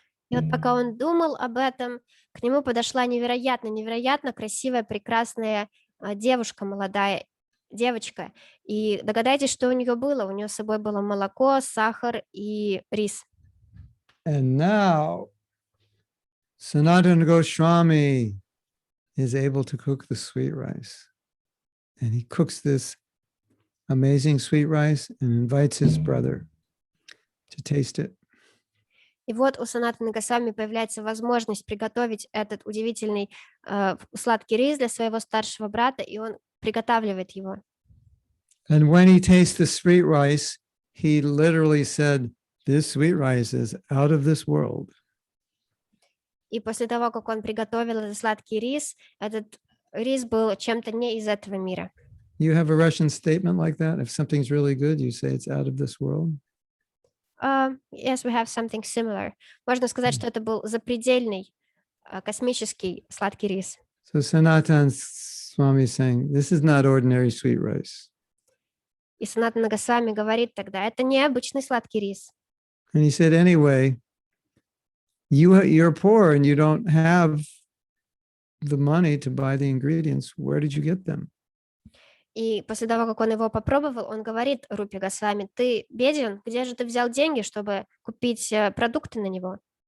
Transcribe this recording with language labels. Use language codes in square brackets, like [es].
[ru] И вот пока он думал об этом, к нему подошла невероятно красивая, прекрасная девушка, молодая девочка. И догадайтесь, что у нее было. У нее с собой было молоко, сахар и рис. [en] And now, Sanatana Goswami is able to cook the sweet rice. And he cooks this amazing sweet rice and invites his brother to taste it. [ru] И вот у Санатаны Госвами появляется возможность приготовить этот удивительный сладкий рис для своего старшего брата, и он приготавливает его. [en] And when he tastes the sweet rice, he literally said, "This sweet rice is out of this world." [ru] И после того, как он приготовил этот сладкий рис, этот рис был чем-то не из этого мира. [en] You have a Russian statement like that? If something's really good, you say it's out of this world? Yes, we have something similar. [ru] Можно сказать, что это был запредельный, космический сладкий рис. [en] So Sanatana Swami is saying, this is not ordinary sweet rice. [ru] И Санатана Госвами говорит тогда, это не обычный сладкий рис. [en] And he said, anyway, you're poor and you don't have the money to buy the ingredients. Where did you get them? [ru] И после того, как он его попробовал, он говорит Рупе Госвами, ты беден, где же ты взял деньги, чтобы купить продукты на него?